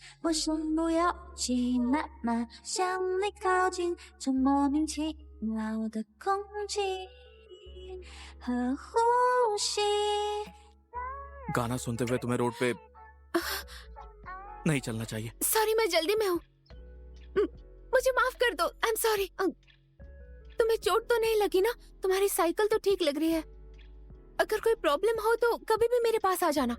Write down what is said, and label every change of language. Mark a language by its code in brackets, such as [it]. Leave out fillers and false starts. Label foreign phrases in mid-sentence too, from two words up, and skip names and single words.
[zh] 我身不由己，慢慢向你靠近，这莫名其妙的空气和呼吸。 [hi] गाना सुनते हुए तुम्हें रोड पे नहीं चलना चाहिए। सॉरी, मैं जल्दी में हूँ। मुझे माफ कर दो। [en] I am sorry. [hi] तुम्हें चोट तो नहीं लगी ना? तुम्हारी साइकिल तो ठीक लग रही है। अगर कोई प्रॉब्लम हो तो कभी भी मेरे पास आ जाना।